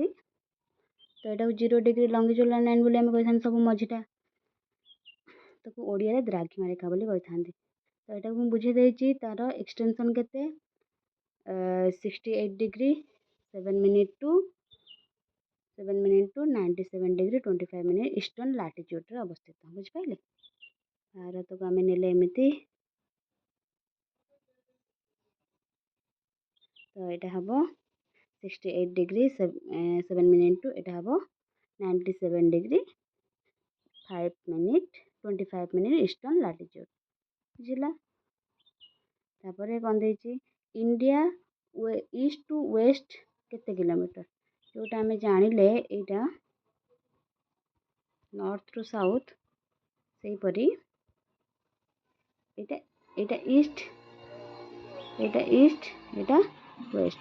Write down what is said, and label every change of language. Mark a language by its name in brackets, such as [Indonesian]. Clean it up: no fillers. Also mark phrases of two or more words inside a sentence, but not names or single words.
[Odia] ତ ଏଇଟାକୁ [English] 0 degree longitudinal line [Odia] ବୋଲି ଆମେ କହିଥାନ୍ତି, ସବୁ ମଝିଟା ତାକୁ ଓଡ଼ିଆରେ ଦ୍ରାଘିମା ରେଖା ବୋଲି କହିଥାନ୍ତି। ତ ଏଇଟାକୁ ମୁଁ ବୁଝେଇ ଦେଇଛି, ତାର ଏକ୍ସଟେନସନ୍ କେତେ [English] 68 degree 7 minute to 97 degree 25 minute eastern latitudeରେ [Odia] ଅବସ୍ଥିତ। ବୁଝିପାରିଲେ? ଭାରତକୁ ଆମେ ନେଲେ ଏମିତି। ତ ଏଇଟା ହେବ [English] 68 degree 7 minute to [Odia] ଏଇଟା ହେବ [English] 97 degree 5 minute 25 minute eastern latitude. [Odia] ବୁଝିଲା? ତାପରେ କ'ଣ ଦେଇଛି, [English] India east to west [Odia] କେତେ କିଲୋମିଟର, ଯେଉଁଟା ଆମେ ଜାଣିଲେ ଏଇଟା [English] northରୁ south, [Odia] ସେହିପରି ଏଇଟା ଇଷ୍ଟ, ଏଇଟା ୱେଷ୍ଟ।